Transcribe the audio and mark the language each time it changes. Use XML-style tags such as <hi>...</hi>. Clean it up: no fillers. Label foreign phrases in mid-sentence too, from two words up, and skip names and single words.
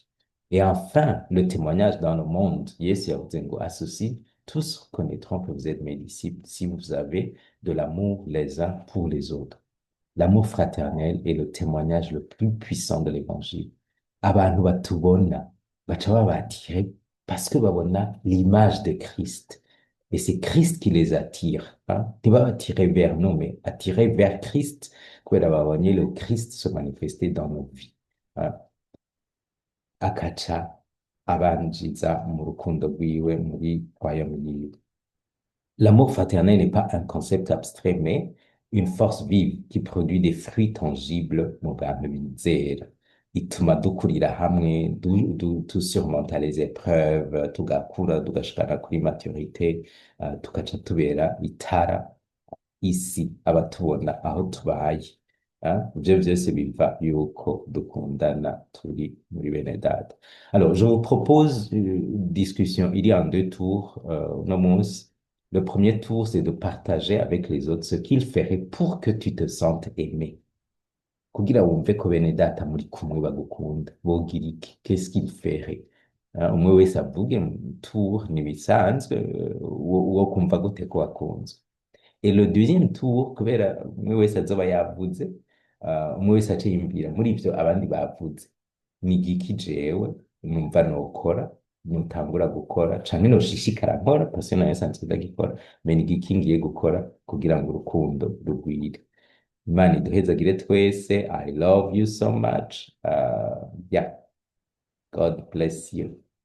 <fr>Et enfin, le témoignage dans le monde,</fr> <rn>Yesu yavuze ngo</rn> <fr>associe, tous reconnaîtront que vous êtes mes disciples si vous avez de l'amour les uns pour les autres. L'amour fraternel est le témoignage le plus puissant de l'évangile.</fr> <rn>Abantu batubona baca baba</rn> <fr>attirés parce que</fr> <rn>babona</rn> <fr>l'image de Christ. Et c'est Christ qui les attire. Hein? Ntibaba attirés vers nous, mais attirés vers Christ,</fr> <rn>kubera babonye</rn> <fr>le Christ se manifester dans nos vies. Hein?</fr> <rn>Akaca abanjiza mu rukundo rwiwe muri royaume yiwe.</rn> <fr>L'amour fraternel n'est pas un concept abstrait, mais une force vive qui produit des fruits tangibles</fr> <rn>mu bantu bizera. Ituma dukurira hamwe, tusurmonta</rn> <fr>les épreuves,</fr> <rn>tugakura, tugashikana kuri maturité, tukaca tubera itara isi abatubona aho tubaye. Ivyo vyose biva yuko dukundana turi muri bene data.</rn> <fr>Alors, je vous propose une discussion. Il y a en deux tours, Nomus. Le premier tour, c'est de partager avec les autres ce qu'ils feraient pour que tu te sentes aimé.</fr> <rn>Kugira wumve ko bene data muri kumwe bagukunda. Bogira iki?</rn> <fr>Qu'est-ce qu'ils feraient?</fr> <rn>Umwe wese avuge mu tour ntibisanzwe, wo kumva gute ko wakunzwe.</rn> <fr>Et le deuxième tour,</fr> <rn>kubera umwe wese azoba yavuze, umwe wese aca yiyumvira muri ivyo abandi bavuze, ni igiki jewe numva nokora, notangura gukora, canke noshishikara nkora,</rn> <fr>parce que</fr> <rn>nayo nsanzwe ndagikora, mais ni igiki ngiye gukora kugira ngo urukundo rugwire. Imana iduhezagire twese.</rn> <en>I love you so much. Yeah, God bless you.</en>